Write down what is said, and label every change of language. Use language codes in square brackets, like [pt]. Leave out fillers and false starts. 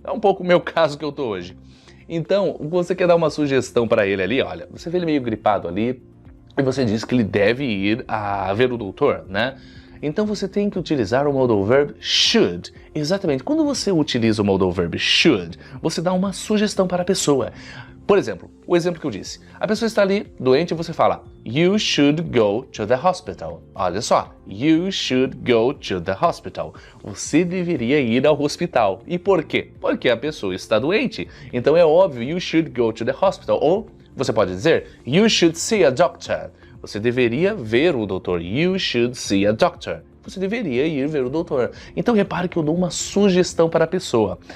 [pt] É um pouco o meu caso que eu tô hoje. Então, você quer dar uma sugestão para ele ali, olha, você vê ele meio gripado ali e você diz que ele deve ir a ver o doutor, né? Então você tem que utilizar o modal verb should. Exatamente, quando você utiliza o modal verb should, você dá uma sugestão para a pessoa. Por exemplo, o exemplo que eu disse, a pessoa está ali doente e você fala [en] You should go to the hospital. [pt] Olha só, [en] you should go to the hospital. [pt] Você deveria ir ao hospital. E por quê? Porque a pessoa está doente. Então é óbvio, [en] you should go to the hospital. [pt] Ou você pode dizer [en] You should see a doctor. [pt] Você deveria ver o doutor. [en] You should see a doctor. [pt] Você deveria ir ver o doutor. Então repare que eu dou uma sugestão para a pessoa.